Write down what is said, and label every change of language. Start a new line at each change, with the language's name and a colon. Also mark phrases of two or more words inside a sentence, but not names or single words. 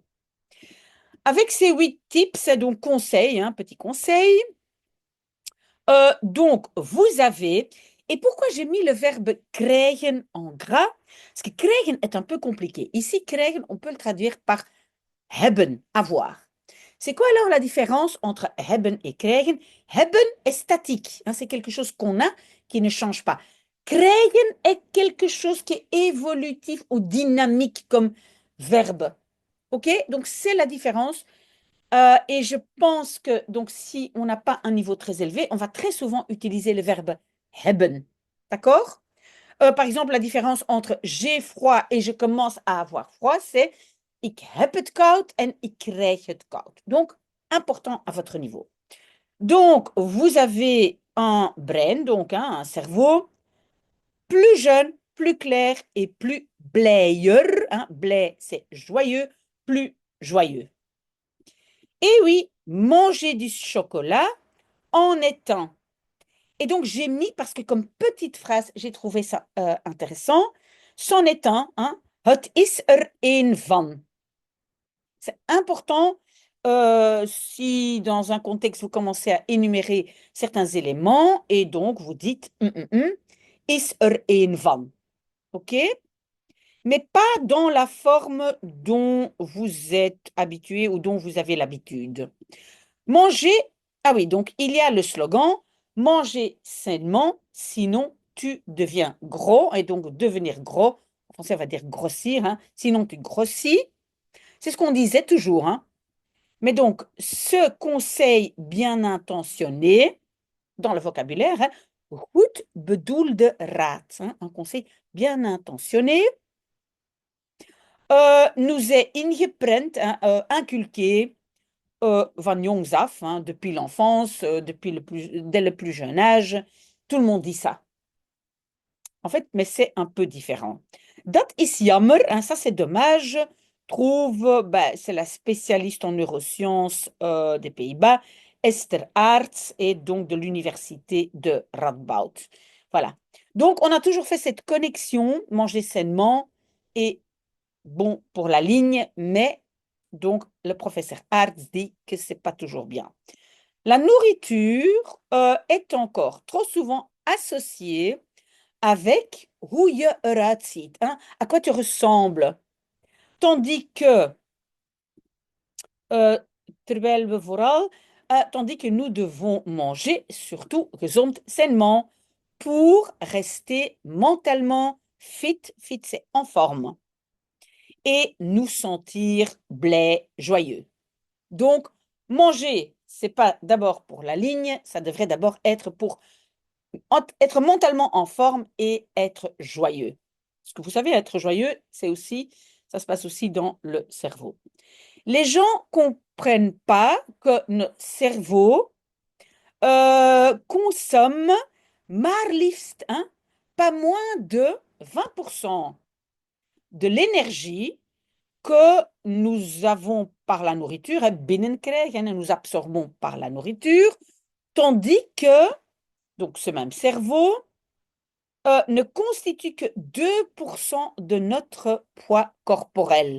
French: Avec ces 8 tips, donc conseils, petit conseil, donc vous avez, et pourquoi j'ai mis le verbe krijgen en gras? Parce que krijgen est un peu compliqué. Ici, krijgen, on peut le traduire par hebben, avoir. C'est quoi alors la différence entre hebben et krijgen? Hebben est statique, c'est quelque chose qu'on a qui ne change pas. Krijgen est quelque chose qui est évolutif ou dynamique comme verbe. OK? Donc c'est la différence. Et je pense que donc si on n'a pas un niveau très élevé, on va très souvent utiliser le verbe hebben. D'accord? Par exemple, la différence entre j'ai froid et je commence à avoir froid, c'est
Dutch: ik heb het koud en ik krijg het koud.
French: Donc, important à votre niveau. Donc, vous avez un brain, donc un cerveau plus jeune, plus clair et plus blijer. Blij, c'est joyeux, plus joyeux. Et oui, manger du chocolat en étant. Et donc, j'ai mis, parce que comme petite phrase, j'ai trouvé ça intéressant, c'en est un,
Dutch: het is er een van.
French: C'est important si dans un contexte, vous commencez à énumérer certains éléments et donc vous dites
Dutch: is er een van.
French: OK? Mais pas dans la forme dont vous êtes habitué ou dont vous avez l'habitude. Manger, ah oui, donc il y a le slogan, manger sainement, sinon tu deviens gros. Et donc devenir gros, en français on va dire grossir, sinon tu grossis. C'est ce qu'on disait toujours. Mais donc, ce conseil bien intentionné, dans le vocabulaire,
Dutch: goed bedoelde raad,
French: un conseil bien intentionné, nous est ingeprent, inculqué
Dutch: van jongs af,
French: depuis l'enfance, dès le plus jeune âge. Tout le monde dit ça. En fait, mais c'est un peu différent.
Dutch: Dat is jammer,
French: ça c'est dommage, trouve, c'est la spécialiste en neurosciences des Pays-Bas, Esther Aerts, et donc de l'université de Radboud. Voilà. Donc, on a toujours fait cette connexion, manger sainement, et bon pour la ligne, mais donc le professeur Aerts dit que c'est pas toujours bien. La nourriture est encore trop souvent associée avec
Dutch: hoe je eruit ziet,
French: à quoi tu ressembles. Tandis que,
Dutch: euh, terwijl we vooral,
French: tandis que nous devons manger, surtout gezond, sainement, pour rester mentalement fit, fit c'est en forme, et nous sentir blais, joyeux. Donc, manger, c'est pas d'abord pour la ligne, ça devrait d'abord être pour être mentalement en forme et être joyeux. Parce que vous savez, être joyeux, ça se passe aussi dans le cerveau. Les gens comprennent pas que notre cerveau consomme
Dutch: maar liefst,
French: pas moins de 20% de l'énergie que nous avons par la nourriture, binnenkrijgen, nous absorbons par la nourriture, tandis que, donc ce même cerveau, ne constitue que 2% de notre poids corporel.